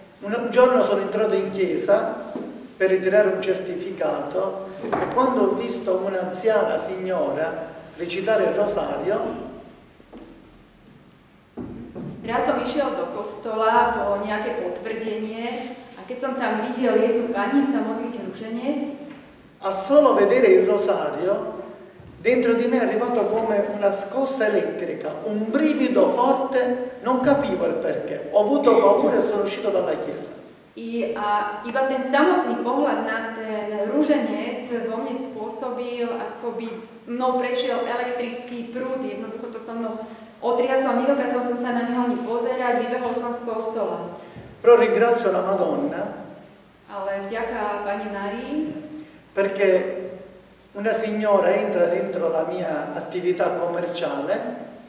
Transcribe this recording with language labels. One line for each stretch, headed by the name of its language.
Italian: Un giorno sono entrato in chiesa per ritirare un certificato e quando ho visto un'anziana signora recitare il rosario,
Slovak: raz som išiel do kostola po nejaké potvrdenie a keď som tam videl jednu pani sa modliť ruženec,
Italian: al solo vedere il rosario, dentro di me è arrivato come una scossa elettrica, un brivido forte, non capivo il perché. Ho avuto paura e sono uscito dalla chiesa.
Slovak: A iba ten samotný pohľad na ten ruženec vo mne spôsobil, ako by mnou prešiel elektrický prúd, jednoducho to so mnou otriasol, nedokázal som sa na neho ani pozerať, vybehol som z kostola.
Italian: Però ringrazio la Madonna.
Slovak: Ale vďaka Pani Márii,
Italian: perché una signora entra dentro la mia attività commerciale.